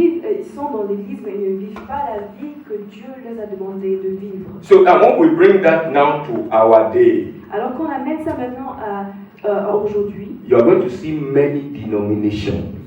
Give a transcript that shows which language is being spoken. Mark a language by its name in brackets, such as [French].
[French] Ils sont dans l'église, mais ils ne vivent pas la vie que Dieu leur a demandé de vivre. [English] So, and when we bring that now to our day, [French] Alors qu'on amène ça maintenant à aujourd'hui, [English] you are going to see many denominations